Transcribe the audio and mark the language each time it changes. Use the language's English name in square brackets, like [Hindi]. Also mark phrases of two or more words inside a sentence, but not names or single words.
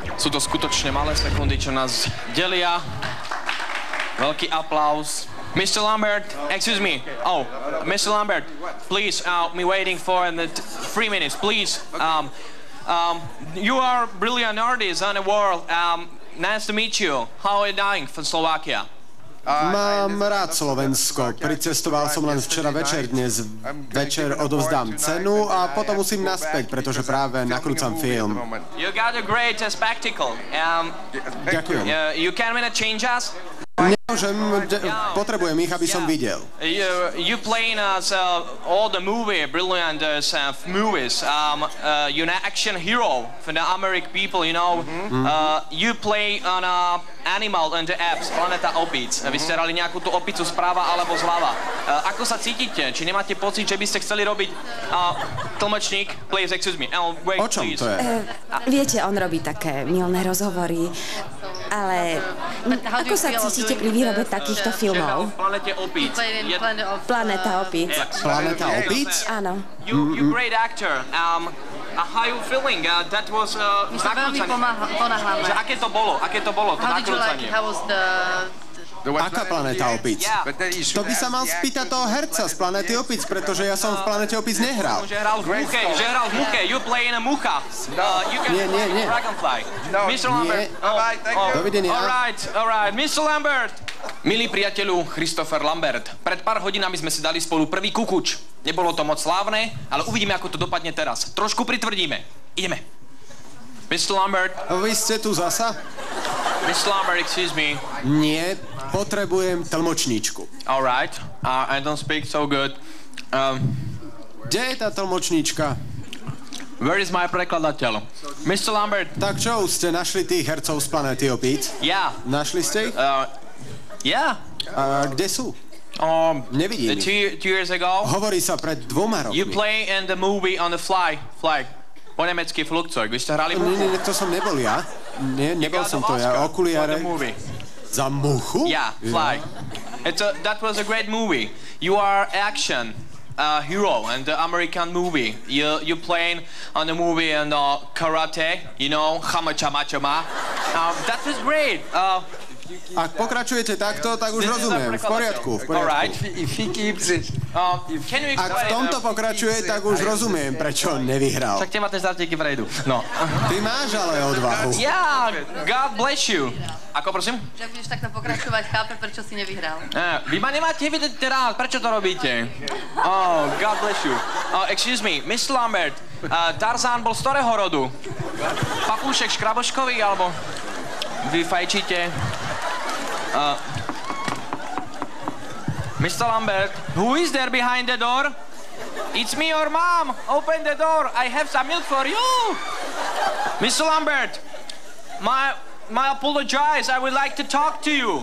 [Slovak] Sú to skutočne malé sekundy, čo nás delia. Veľký aplaus. [English] Mr. Lambert, excuse me. Oh, Mr. Lambert, please, me waiting for 3 minutes, please. You are a brilliant artist on the world. Nice to meet you. How are you doing from Slovakia? [Slovak] Mám rád Slovensko. Pricestoval som len včera večer, dnes večer odovzdám cenu a potom musím naspäť, pretože práve nakrúcam film. [English] You got a great spectacle. [Slovak] Ďakujem. [English] You can change us? [Slovak] Nemôžem, potrebujem ich, aby som videl. [English] You playing all the brilliant movies. You're an action hero for the American people, you know. You play on animal on the apps, [Slovak] Planeta Opic. Vy ste hrali nejakú tú opicu správa alebo zľava. Ako sa cítite? Či nemáte pocit, že by ste chceli robiť tlmočník? [English] Please, excuse me. Wait, [Slovak] o čom to je? Viete, on robí také milné rozhovory, ale ako sa cítite pri výrobe takýchto filmov? Planete Opic. Planeta Opic. Planeta Opic? Áno. [English] You great actor. How you feeling? That was [Slovak] veľmi ponáhľame. Aké to bolo? To nakrúcanie? Aká Planéta Opic? To by sa mal spýtať toho herca z Planéty Opic, pretože ja som v Planéte Opic nehral. Že hral v Muche. [English] You play in a Mucha. [Slovak] Nie. [English] Dragonfly. Mr. Lambert. [Slovak] Dovidenia. [English] Alright. Mr. Lambert. [Slovak] Milý priateľu Christopher Lambert, pred pár hodinami sme si dali spolu prvý kukuč. Nebolo to moc slávne, ale uvidíme, ako to dopadne teraz. Trošku pritvrdíme. Ideme. Mr. Lambert. Vy ste tu zasa? [English] Mr. Lambert, excuse me. [Slovak] Nie, potrebujem tlmočníčku. [English] Alright. I don't speak so good. [Slovak] Kde je tá tlmočníčka? [English] Where is my prekladateľ? Mr. Lambert. [Slovak] Tak čo, ste našli tých hercov z Planéty Opic? Ja. Našli ste ich? Ja. A kde sú? Nevidím ich. [English] 2 years ago. [Slovak] Hovorí sa pred 2 rokmi. [English] You play in the movie on the fly. [Slovak] Po nemecky Flugzeug. Vy ste hrali muchu? Nie, to som nebol ja. Nie, nebol som to ja. Okuliare. Za muchu? [English] Yeah, Fly. That was a great movie. You are action hero in the American movie. You playing on the movie and karate, you know, chama chama chama. That was great. [Slovak] Ak pokračujete takto, tak už rozumiem. V poriadku. [English] Alright. [Slovak] Ak v tomto pokračuje, tak už rozumiem, prečo nevyhral. Však tie máte záteky prejdu. No. Ty máš ale odvahu. [English] Yeah, God bless you. [Slovak] Ako prosím? Že budeš takto pokračovať, chápe, prečo si nevyhral. Vy ma nemáte vidieť teraz, prečo to robíte? [English] Oh, God bless you. Excuse me, Mr. Lambert, [Slovak] Tarzán bol z ktorého rodu? Papúšek Škraboškový, alebo vy fajčíte? [English] Mr. Lambert, who is there behind the door? It's me, your mom. Open the door. I have some milk for you. Mr. Lambert, my apologize. I would like to talk to you.